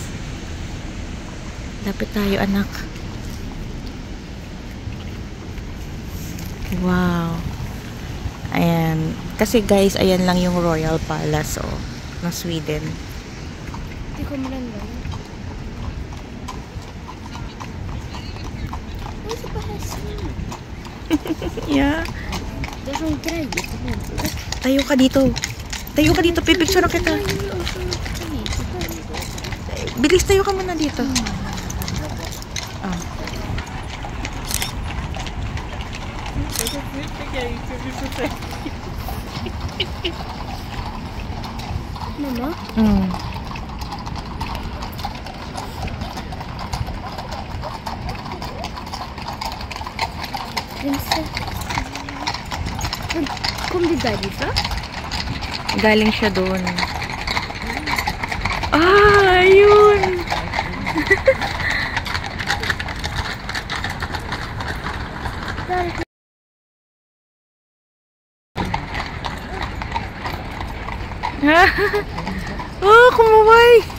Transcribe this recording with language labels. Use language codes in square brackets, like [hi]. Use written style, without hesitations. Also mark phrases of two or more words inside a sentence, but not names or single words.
[tl] Lapit tayo, anak. Wow. Ayan. Kasi guys, ayan lang yung Royal Palace, oh, ng Sweden. Hindi ko maganda. [sv] Oj, så bara hästen. Yeah. Det är sån grej. [tl] Tayo ka dito. Tayo ka dito. Pipicture na kita. Bilis, tayo ka muna dito. Oh. [sv] Mamma? Kom du därifrån? [tl] Galing siya doon. Ah, yun. Oh, kumaway.